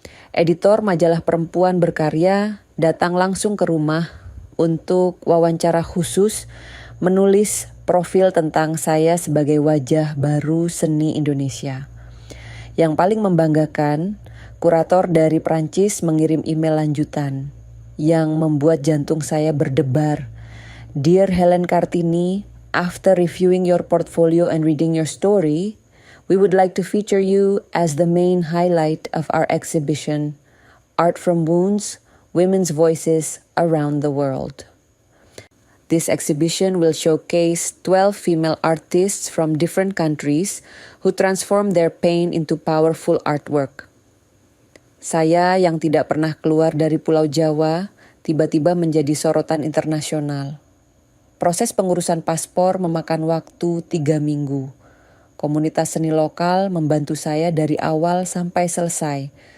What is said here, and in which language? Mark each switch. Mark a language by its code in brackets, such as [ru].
[id] Editor majalah perempuan berkarya datang langsung ke rumah untuk wawancara khusus menulis profil tentang saya sebagai wajah baru seni Indonesia. Yang paling membanggakan, kurator dari Prancis mengirim email lanjutan yang membuat jantung saya berdebar. [en] "Dear Helen Kartini, after reviewing your portfolio and reading your story, we would like to feature you as the main highlight of our exhibition, Art from Wounds, Women's Voices Around the World. This exhibition will showcase 12 female artists from different countries who transform their pain into powerful artwork." [id] Saya yang tidak pernah keluar dari Pulau Jawa, tiba-tiba menjadi sorotan internasional. Proses pengurusan paspor memakan waktu 3 minggu. Komunitas seni lokal membantu saya dari awal sampai selesai.